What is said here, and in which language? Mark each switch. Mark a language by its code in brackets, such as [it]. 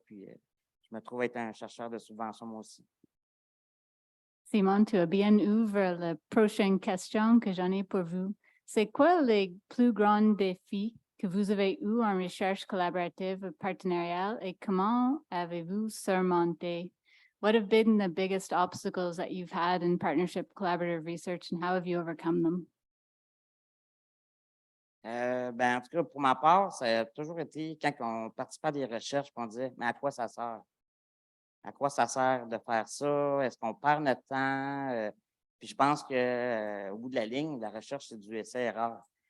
[fr] Puis, je me trouve être un chercheur de subvention, moi aussi. Simon, tu as bien ouvert la prochaine question que j'en ai pour vous. C'est quoi les plus grands défis que vous avez eus en recherche collaborative ou partenariale et comment avez-vous surmonté? [en] What have been the biggest obstacles that you've had in partnership collaborative research and how have you overcome them? [fr] Ben, en tout cas, pour ma part, ça a toujours été quand on participe à des recherches, on disait, mais à quoi ça sert? À quoi ça sert de faire ça? Est-ce qu'on perd notre temps? Puis je pense qu'au bout de la ligne, la recherche, c'est du essai-erreur.